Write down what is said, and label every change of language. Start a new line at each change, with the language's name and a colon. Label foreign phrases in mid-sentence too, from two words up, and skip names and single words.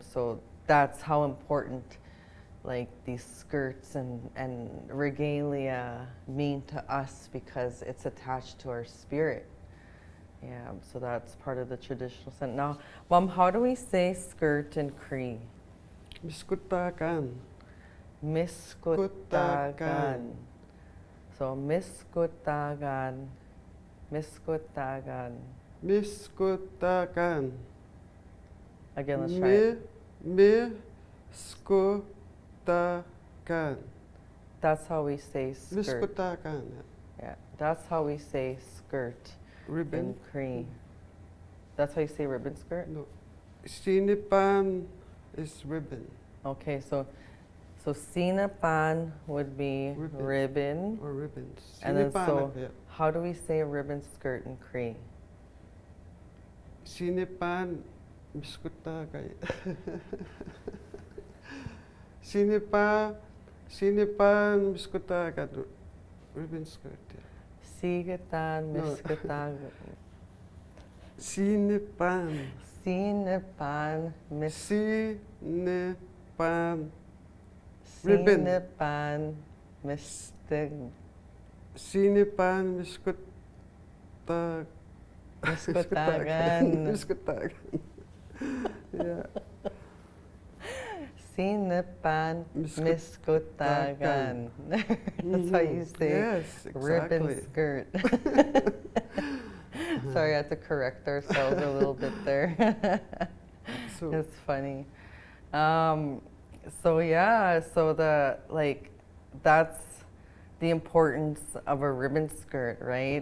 English: So that's how important like these skirts and regalia mean to us, because it's attached to our spirit. Yeah, so that's part of the traditional sense. Now, Mom, how do we say skirt in Cree? Miskutakan. Miskutagan. So miskutagan, miskutagan. Miskutakan. Again, let's try it. Miskutakan. That's how we say skirt. Miskutakan. Yeah, that's how we say skirt Ribbon. in Cree. That's how you say ribbon skirt? No. Sinipan is ribbon. Okay, so sinapan would be ribbon. Or ribbons. And then Sinipan, so, yeah. how do we say a ribbon skirt in Cree?
Cree: Sinipan miskutakan. Sinipan miskutakan.
English: Ribbon skirt. Yeah. Sigatan, No. miskatan. Sinipan. Sinapan, Sinipan. Ribbon.
Cree: Sinapan, mistig. Sinipan miskutakan.
English: Miskutagan. Miskutakan. Yeah.
Cree: Sinapan, miskutagan.
English: That's how you say Yes, ribbon exactly. skirt. Sorry, I had to correct ourselves a little bit there. So, It's funny. So yeah, so that's the importance of a ribbon skirt, right?